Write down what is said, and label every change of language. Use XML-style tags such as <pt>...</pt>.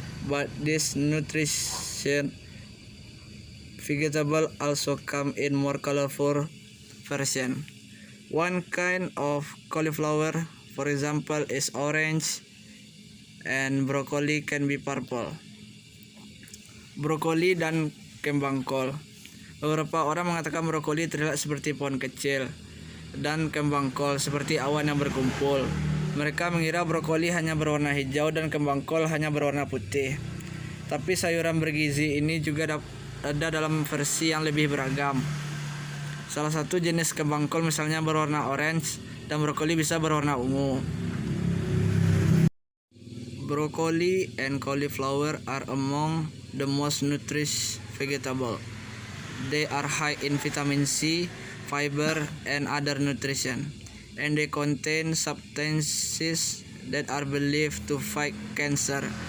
<en>But this nutrition vegetable also come in more colorful version. One kind of cauliflower, for example, is orange, and broccoli can be purple.</en> <id>Brokoli dan kembang kol. Beberapa orang mengatakan brokoli terlihat seperti pohon kecil dan kembang kol seperti awan yang berkumpul. Mereka mengira brokoli hanya berwarna hijau dan kembang kol hanya berwarna putih. Tapi sayuran bergizi ini juga ada dalam versi yang lebih beragam. Salah satu jenis kembang kol misalnya berwarna orange dan brokoli bisa berwarna ungu.</id> <en>Broccoli and cauliflower are among the most nutritious vegetable. They are high in vitamin C, fiber, and other nutrition, and they contain substances that are believed to fight cancer.</en>